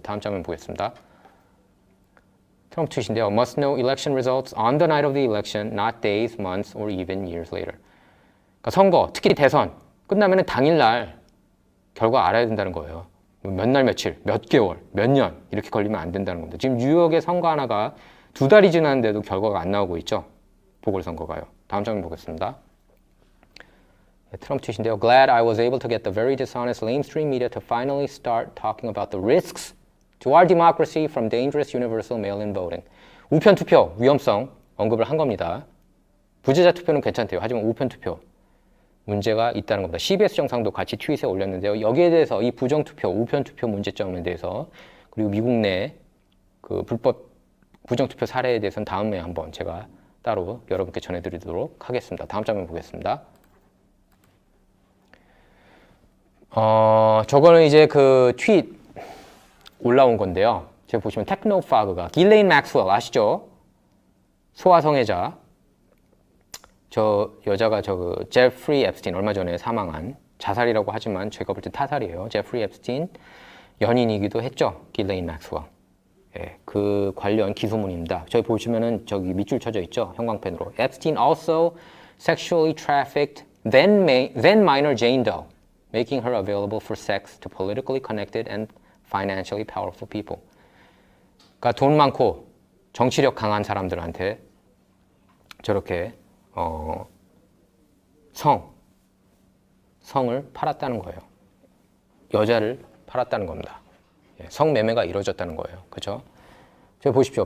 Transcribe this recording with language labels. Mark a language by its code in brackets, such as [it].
[ko] 다음 장면 보겠습니다. 트럼프 트윗인데요. [en] Must know election results on the night of the election, not days, months, or even years later. [ko] 그러니까 선거, 특히 대선 끝나면 당일날 결과 알아야 된다는 거예요. 몇 날 며칠, 몇 개월, 몇 년 이렇게 걸리면 안 된다는 겁니다. 지금 뉴욕의 선거 하나가 2달이 지났는데도 결과가 안 나오고 있죠. 보궐선거가요. 다음 장면 보겠습니다. 트럼프 트윗인데요. [en] Glad I was able to get the very dishonest lamestream media to finally start talking about the risks to our democracy from dangerous universal mail-in voting. [ko] 우편 투표 위험성 언급을 한 겁니다. 부재자 투표는 괜찮대요. 하지만 우편 투표 문제가 있다는 겁니다. CBS 정상도 같이 트윗에 올렸는데요. 여기에 대해서 이 부정 투표, 우편 투표 문제점에 대해서 그리고 미국 내 그 불법 부정 투표 사례에 대해서는 다음에 한번 제가 따로 여러분께 전해드리도록 하겠습니다. 다음 장면 보겠습니다. 저거는 이제 그 트윗 올라온 건데요. 제가 보시면 테크노파그가 길레인 맥스웰 아시죠? 소아성애자. 저 여자가 그 제프리 앱스틴 얼마 전에 사망한 자살이라고 하지만 제가 볼 때 타살이에요. 제프리 앱스틴 연인이기도 했죠. 길레인 맥스웰. 예, 그 관련 기소문입니다. 저기 보시면은 저기 밑줄 쳐져 있죠. 형광펜으로. [en] Epstein also sexually trafficked then minor Jane Doe, making her available for sex to politically connected and financially powerful people. [ko] 그러니까 돈 많고 정치력 강한 사람들한테 저렇게 성을 팔았다는 거예요. 여자를 팔았다는 겁니다. 성매매가 이루어졌다는 거예요. 그렇죠? 저기 보십시오.